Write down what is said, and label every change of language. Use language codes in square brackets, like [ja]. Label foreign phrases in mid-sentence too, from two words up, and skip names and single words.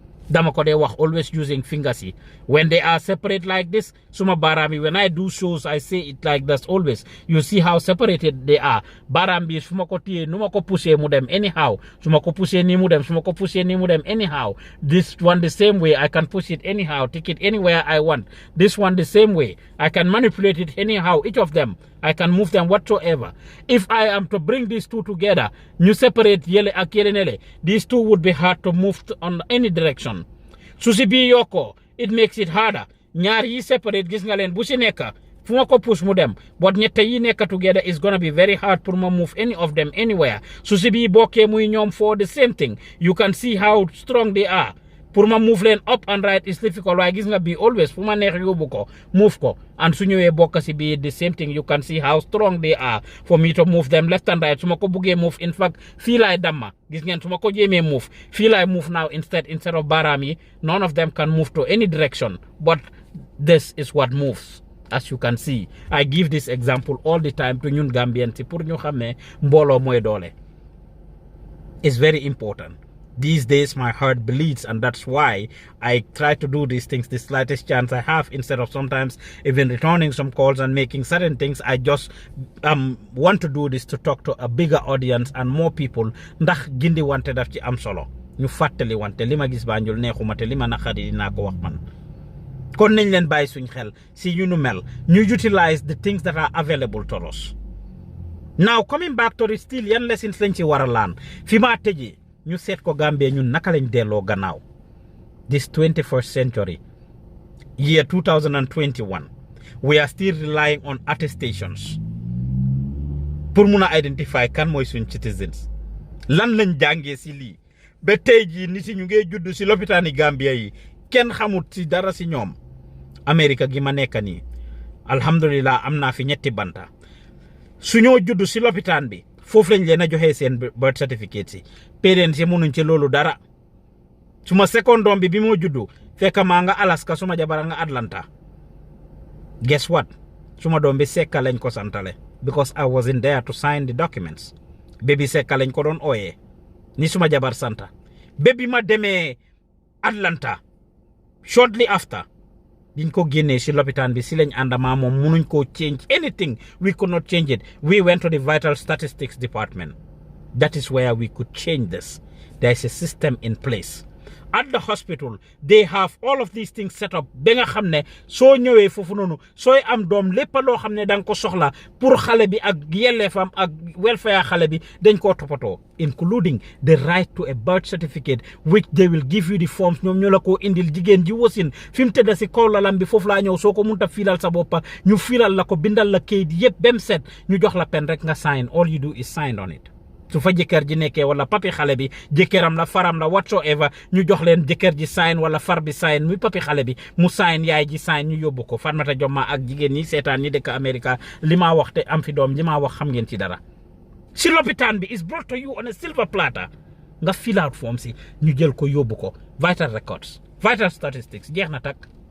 [wo] dama ko dey wax [en] always using fingers yi when they are separate like this [wo] suma baaraam yi [en] when I do shows I say it like this always you see how separated they are [wo] baaraam bi su ma ko téyee nu ma ko poussé mu dem [en] anyhow [wo] su ma ko poussé nii mu dem [en] su ma ko poussé nii mu dem anyhow this one the same way I can push it anyhow take it anywhere I want this one the same way I can manipulate it anyhow each of them I can move them whatsoever if I am to bring these two together ñu separate [wo] yele ak yele nele [en] these two would be hard to move on any direction [wo] su si bii yokko [en] it makes it harder [wo] ñaar yi [en] separate [wo] gis nga leen bu si nekk fu ma ko [en] push [wo] mu dem [en] but [wo] ñette yi nekk [en] together is gonna be very hard pour ma move any of them anywhere [wo] su si bii bokkee muy ñoom [en] for the same thing you can see how strong they are pour ma move leen up and right is difficult [wo] waaye gis nga bii [en] always [wo] fu ma neex yóbbu ko move ko [en] and [wo] su ñëwee bokk si bii [en] the same thing you can see how strong they are for me to move them left and right [wo] su ma ko buggee [en] move in fact [wo] fii laay damma gis ngeen su ma ko jéemee [en] move [wo] fii laay [en] move now instead of [wo] baaraam yi [en] none of them can move to any direction but this is what moves as you can see I give this example all the time to ñun Gambian [wo] si pour ñu xam ne mbooloo mooy doole [en] it's very important these days my heart bleeds and that's why I try to do these things the slightest chance I have instead of sometimes even returning some calls and making certain things I just want to do this to talk to a bigger audience and more people [wo] ndax gindi wante daf ci am solo ñu fàttali wante li ma gis Banjul neexuma te li ma naqari dinaa ko wax man kon nañ leen bàyyi suñ xel si ñu nu mel ñu [en] utilize the things that are available to us now coming back to it [wo] still yan lessons lañ ci war a laan fi ma tëjee ñu seet ko Gambia ñun naka lañ delloo gannaaw [en] this 21st century year 2021 we are still relying on attestations [wo] pour mun a identify kan mooy suñ citizens lan lañ jàngee si lii ba tey jii nit ñu ngey judd si lopitaani Gambia yi kenn xamut si dara si ñoom America gi ma nekk nii alhamdulillah am naa fi ñetti banta su ñoo judd si lopitaan bi foofu lañ leen a joxee seen [en] birth certificate [wo] si parents yi mënuñ ci loolu dara suma second doom bi moo juddu fekk maa nga Alaska suma jabara nga Atlanta [en] guess what [wo] suma doom bi Sekka lañ ko santale [en] because I wasn't there to sign the documents baby Sekka [wo] lañ ko doon ooyee ni suma jabar santa [en] baby [wo] ma demee [en] Atlanta shortly after [wo] biñ ko génnee si lopitaan bi si lañ àndama moom mënuñ koo [en] change anything we could not change it we went to the vital statistics department that is where we could change this there is a system in place at the hospital they have all of these things set [wo] up ba nga xam ne soo ñëwee foofu noonu sooy am doom lépp loo xam ne da nga ko soxla pour xale bi ak yelleefam ak welfare xale bi dañ koo toppatoo [en] including the right to a birth certificate which they will give you the [wo] forms ñoom ñoo la ko indil jigéen ji wasin fi mu tëdda si kaw lalam bi foofu laa ñëw soo ko munta filal sa boppa ñu filal la ko bindal la kayit yëpp bem set ñu jox la pen rek nga sign [en] all you do is sign on it [wo] su fa jëkkër ji nekkee wala papi xale bi jëkkëram la faram la whatsoever ñu jox leen jëkkër ji sign wala far bi sign muy papi xale bi mu sign yaay ji sign ñu yóbbu ko Fatmata Jomma ak jigéen ñi seetaan ñi dëkk America li ma wax te am fi doom li ma wax xam ngeen ci dara si lopitaan bi [en] is brought to you on a silver platter [wo] nga [en] fill out form [wo] si ñu jël ko yóbbu ko [en] vital records vital statistics [wo] jeex na takk